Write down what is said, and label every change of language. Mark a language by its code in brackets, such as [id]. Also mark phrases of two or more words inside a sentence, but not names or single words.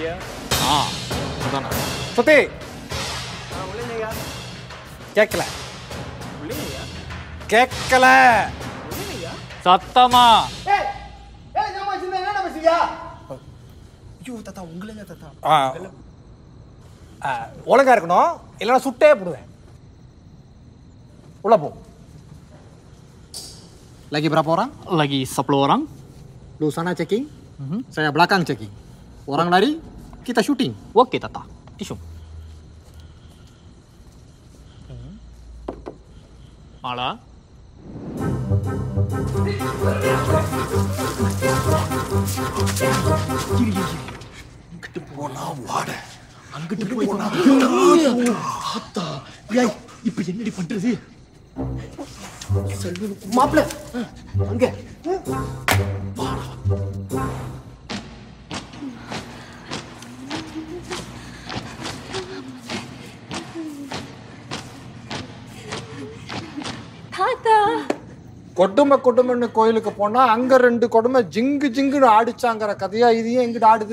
[ta] சுத்தி கேட்கல கேட்கல சத்தமா ஒழுங்கா இருக்கணும், இல்லைன்னா சுட்டே போடுவேன். உள்ள போ. [id] Lagi berapa orang? lagi 10 orang. Lu sana checking, saya belakang checking. Orang lari, kita shooting. Oke Tata, tisu. Mala. [ta] அங்கிட்டு போனா வாட, அங்கிட்டு போனா ஆத்தா. ஏய், இப்ப என்னடி பண்றது? மாப்ள அங்க கொடுமை கோயிலுக்கு போனா அங்க 2 கொடுமை ஜிங்கு ஜிங்குன்னு ஆடிச்சாங்கிற கதையா இது ஏன் எங்கிட்ட ஆடுது?